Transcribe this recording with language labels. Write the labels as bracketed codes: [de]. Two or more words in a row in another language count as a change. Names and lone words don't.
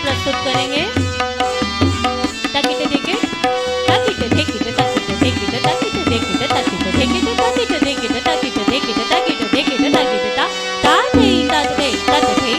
[hi] प्रस्तुत करेंगे। ताकिटे देखे ताकिटे देखे ताकिटे देखे ताकिटे देखे ताकिटे देखे ताकिटे देखे ताकिटे देखे ताकिटे देखे ताकिटे ता ता थे ता थे ता थे